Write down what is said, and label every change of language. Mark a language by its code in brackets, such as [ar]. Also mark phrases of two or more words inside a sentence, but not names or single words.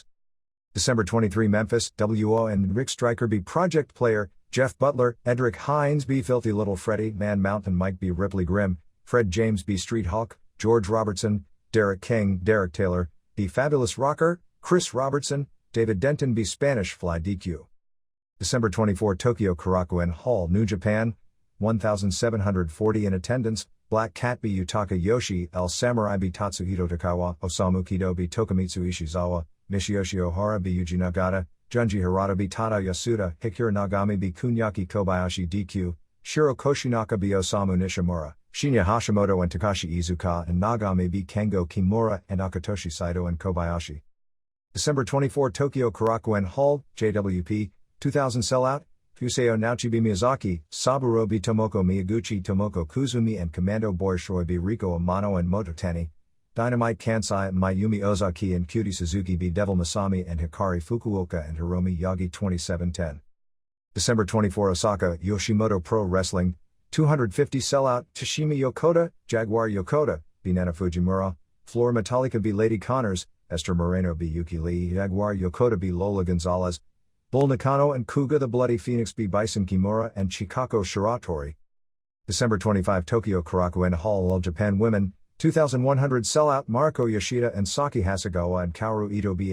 [en] December 23 Memphis, WO and Rick Stryker be Project Player, Jeff Butler, Edric Hines be Filthy Little Freddy, Man Mountain Mike be Ripley Grimm, Fred James be Street Hawk, George Robertson, Derek King, Derek Taylor, be Fabulous Rocker, Chris Robertson, David Denton be Spanish Fly DQ. December 24 Tokyo Korakuen Hall New Japan, 1,740 in attendance, Black Cat be Yutaka Yoshi, El Samurai be Tatsuhito Takawa, Osamu Kido be Tokumitsu Ishizawa, Mishiyoshi Ohara be Yuji Nagata, Junji Hirata be Tada Yasuda, Hikura Nagami be Kunyaki Kobayashi DQ, Shiro Koshinaka be Osamu Nishimura, Shinya Hashimoto and Takashi Iizuka and Nagami be Kengo Kimura and Akatoshi Saito and Kobayashi. December 24 Tokyo Korakuen Hall, JWP, 2000 sellout, Fuseo Naochi be Miyazaki, Saburo be Tomoko Miyaguchi Tomoko Kuzumi and Commando Borishoy be Riko Amano and Mototani, Dynamite Kansai Mayumi Ozaki and Cutie Suzuki be Devil Masami and Hikari Fukuoka and Hiromi Yagi 2710. December 24 Osaka, Yoshimoto Pro Wrestling, 250 sellout, Tashimi Yokota, Jaguar Yokota, B. Nana Fujimura, Flor Metallica B. Lady Connors, Esther Moreno B. Yuki Lee, Jaguar Yokota B. Lola Gonzalez, Bull Nakano and Kuga the Bloody Phoenix B. Bison Kimura and Chikako Shiratori. December 25 Tokyo Korakuen Hall All Japan Women, 2100 sellout Mariko Yoshida and Saki Hasegawa and Kaoru Ito B.